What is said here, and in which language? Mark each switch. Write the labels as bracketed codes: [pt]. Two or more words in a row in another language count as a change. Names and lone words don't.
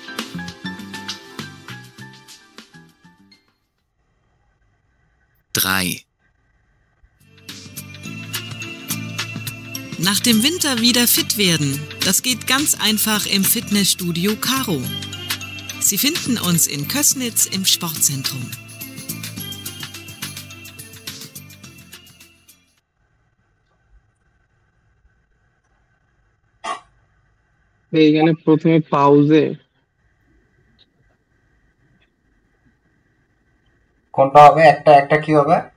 [de] 3. Nach dem Winter wieder fit werden. Das geht ganz einfach im Fitnessstudio Caro. Sie finden uns in Kößnitz im Sportzentrum. [bn] এইখানে প্রথমে পাউজে কোনটা হবে? একটা একটা কি হবে?